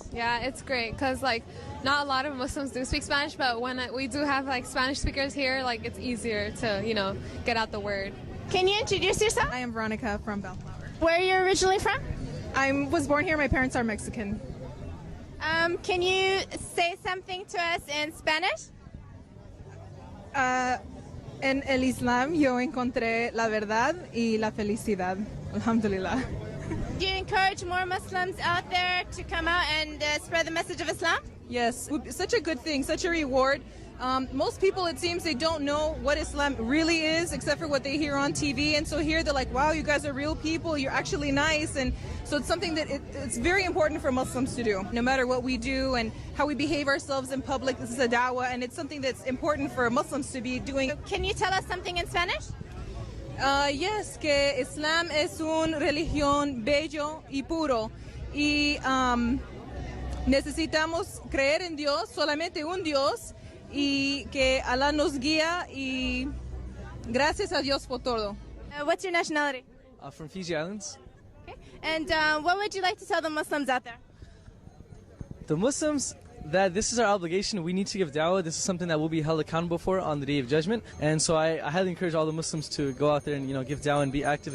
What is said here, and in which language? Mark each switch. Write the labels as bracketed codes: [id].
[en] Yeah, it's great because like not a lot of Muslims do speak Spanish, but when we do have like Spanish speakers here, like it's easier to, you know, get out the word. Can you introduce yourself? I am Veronica from Bellflower. Where are you originally from? I was born here. My parents are Mexican. Can you say something to us in Spanish? [es] En el Islam yo encontré la verdad y la felicidad. [ar] Alhamdulillah. [en] Do you encourage more Muslims out there to come out and spread the message of Islam? Yes, such a good thing, such a reward. Most people, it seems, they don't know what Islam really is except for what they hear on TV. And so here they're like, wow, you guys are real people. You're actually nice. And so it's something that it's very important for Muslims to do. No matter what we do and how we behave ourselves in public, this is a dawah. And it's something that's important for Muslims to be doing. Can you tell us something in Spanish? [es] Yes, que Islam es una religión bello y puro. Y necesitamos creer en Dios, solamente un Dios. Y que Allah nos guía y gracias a Dios por todo. [en] What's your nationality? From Fiji Islands. Okay. And what would you like to tell the Muslims out there? The Muslims, that this is our obligation. We need to give dawah. This is something that we'll be held accountable for on the Day of Judgment. And so I highly encourage all the Muslims to go out there and, you know, give dawah and be active.